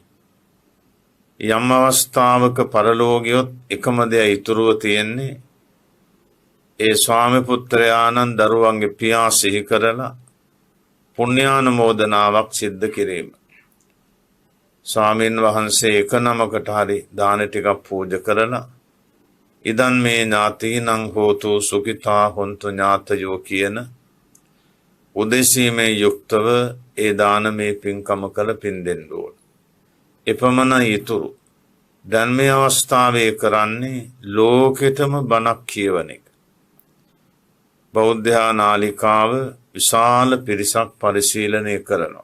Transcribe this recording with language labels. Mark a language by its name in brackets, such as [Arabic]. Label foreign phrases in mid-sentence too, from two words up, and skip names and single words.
[Sinhala] යම් අවස්ථාවක පරලෝකියොත් එකම දෙය ඉතුරුව තියෙන්නේ ඒ ස්වාමි පුත්‍රයාණන් දරුවන්ගේ පියා සිහි කරලා පුණ්‍යානුමෝදනාවක් සිද්ධ කිරීම. ස්වාමීන් වහන්සේ එක නමකට හරි දාන ටිකක් පූජා කරලා ඉදන් මේ [Pali] ඥාතීනං හෝතු සුඛිතා හොන්තු ඥාතයෝ [Sinhala] කියන උදෙසීමේ යුක්තව ඒ දානමේ පින්කම කළ පින් දෙන්න ඕන. එපමණ ඉතුරු. දැන් මේ අවස්ථාවේ කරන්නේ ලෝකෙටම බණක් කියවන එක. බෞද්ධ නාලිකාව විශාල පිරිසක් පරිශීලනය කරනවා.